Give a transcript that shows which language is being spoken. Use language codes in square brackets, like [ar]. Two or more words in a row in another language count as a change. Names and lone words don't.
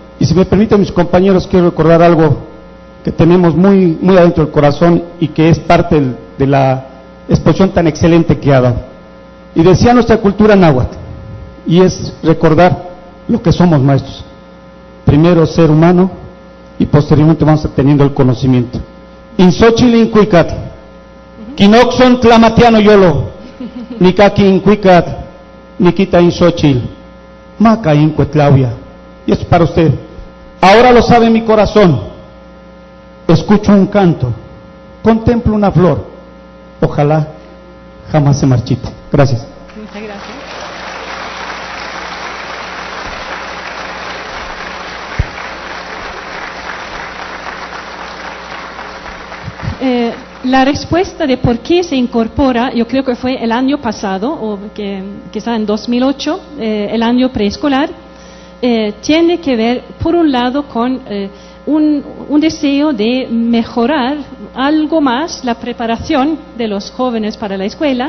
[es] Y si me permiten, mis compañeros, quiero recordar algo que tenemos muy, muy adentro del corazón y que es parte de la exposición tan excelente que ha dado. Y decía nuestra cultura náhuatl, y es recordar lo que somos maestros. Primero ser humano y posteriormente vamos teniendo el conocimiento. [nah] Insochil incuicat, quinoxon tlamatiano yolo, nikaki incuicat, nikita insochil, maca incuetlauya. [es] Y es para usted. Ahora lo sabe mi corazón. Escucho un canto, contemplo una flor. Ojalá jamás se marchite. Gracias. Muchas gracias. La respuesta de por qué se incorpora, yo creo que fue el año pasado, o quizá en 2008, el año preescolar, tiene que ver, por un lado, con un deseo de mejorar algo más la preparación de los jóvenes para la escuela.